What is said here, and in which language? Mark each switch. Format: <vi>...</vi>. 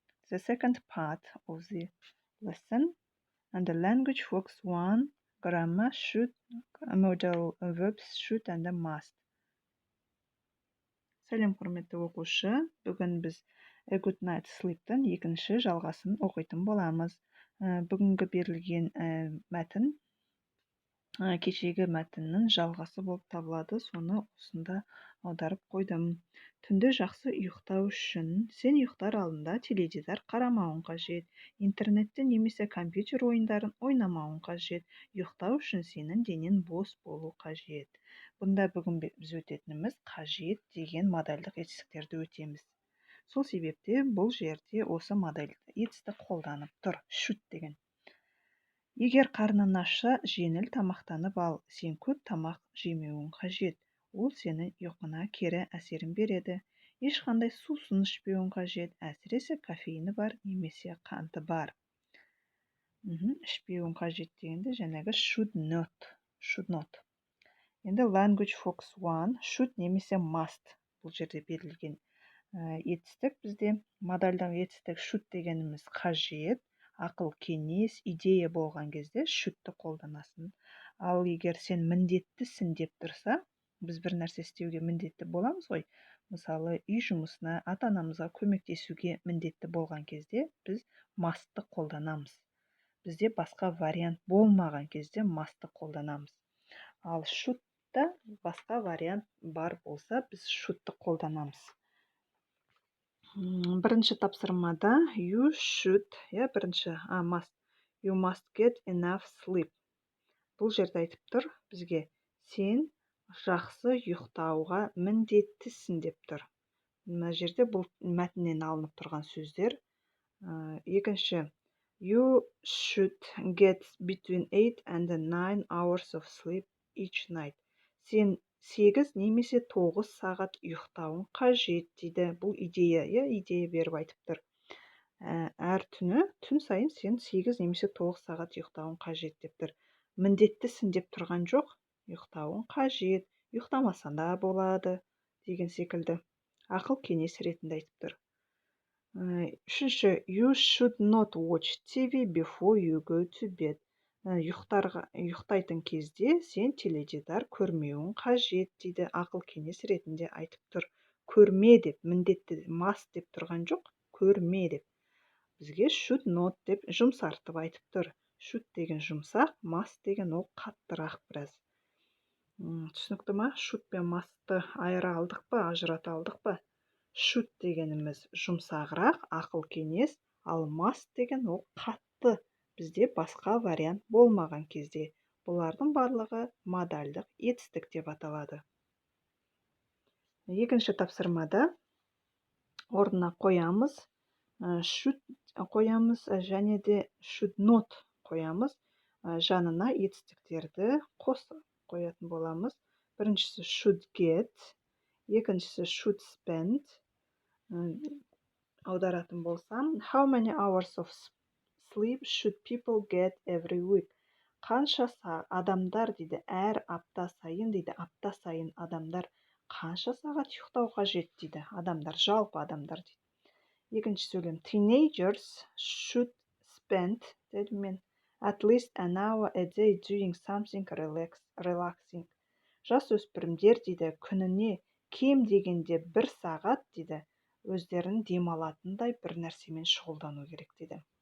<en>The second part of the lesson. And the language works 1. Grammar should, modal verbs should and must.</en> <kk>Сәлем құрметті оқушы. Бүгін біз A Good Night Sleep'тің екінші жалғасын оқитын боламыз. Бүгінгі берілген мәтін кешегі мәтіннің жалғасы болып табылады. Соны осында аударып қойдым. Түнде жақсы ұйықтау үшін сен ұйықтар алдында теледидар қарамауың қажет. Интернетте немесе компьютер ойындарын ойнамауың қажет. Ұйықтау үшін сенің денең бос болу қажет. Бұнда бүгін біз өтетініміз қажет деген модальдық етістіктерді өтеміз. Сол себепте бұл жерде осы модальдық етістік қолданып тұр. Should деген. Егер қарның ашса, жеңіл тамақтанып ал, сен көп тамақ жемеуің қажет. Ол сенің ұйқыңа кері әсерін береді. Ешқандай сусын ішпеуің қажет, әсіресе кофеині бар немесе қанты бар. Ішпеуің қажет дегенде жаңағы</kk> <en>should not.</en> <kk>Енді language focus 1, should немесе must. Бұл жерде берілген етістік бізде модальдық етістік should дегеніміз қажет. Ақыл, кеңес, идея болған кезде should-ті қолданасың. Ал егер сен міндеттісің деп тұрса, біз бір нәрсе істеуге міндетті боламыз ғой. Мысалы, үй жұмысына, ата-анамызға көмектесуге міндетті болған кезде біз must-ты қолданамыз. Бізде басқа вариант болмаған кезде must-ты қолданамыз. Ал should-та басқа вариант бар болса, біз should-ты қолданамыз. Бірінші тапсырмада</kk> <en>you should, must. You must get enough sleep.</en> <kk>Бұл жерде айтып тұр бізге, сен жақсы ұйықтауға міндеттісің деп тұр. Мына жерде бұл мәтіннен алынып тұрған сөздер. Екінші,</kk> <en>you should get between 8 and 9 hours of sleep each night.</en> <kk>Сен 8 немесе 9 сағат ұйықтауың қажет дейді. Бұл идея беріп айтып тұр. Әр түні, түн сайын сен 8 немесе 9 сағат ұйықтауың қажет деп тұр. Міндеттісің деп тұрған жоқ, ұйықтауың қажет, ұйықтамасан да болады деген секілді. Ақыл кеңес ретінде айтып тұр. Үшінші,</kk> <en>you should not watch TV before you go to bed.</en> <kk>Ұйықтайтын кезде сен теледидар көрмеуің қажет дейді. Ақыл кеңес ретінде айтып тұр. Көрме деп, міндетті must деп тұрған жоқ, көрме деп. Бізге</kk> <en>should not</en> <kk>деп жұмсартып айтып тұр. Should деген жұмсақ, must деген ол қаттырақ біраз. Түсінікті ма? Should пен must-ты айыра алдық па, ажырата алдық па? Should дегеніміз жұмсағырақ, ақыл кеңес, ал must деген ол қатты. Бізде басқа вариант болмаған кезде. Бұлардың барлығы модальдық етістік деп аталады. Екінші тапсырмада орнына қоямыз, should қоямыз және де should not қоямыз. Жанына етістіктерді қосып қоятын боламыз. Біріншісі should get, екіншісі should spend. Аударатын болсам,</kk> <en>how many hours of sleep should people get every week?</en> <kk>Қанша адамдар дейді, әр апта сайын дейді, апта сайын адамдар қанша сағат ұйықтау қажет дейді, адамдар, жалпы адамдар дейді. Екінші сөйлем,</kk> <en>teenagers should spend,</en> <kk>деді мен,</kk> <en>at least an hour a day doing something relaxing.</en> <kk>Жас өспірімдер дейді, күніне кем дегенде 1 сағат дейді, өздерін демалатындай бір нәрсемен шұғылдану керек дейді.</kk>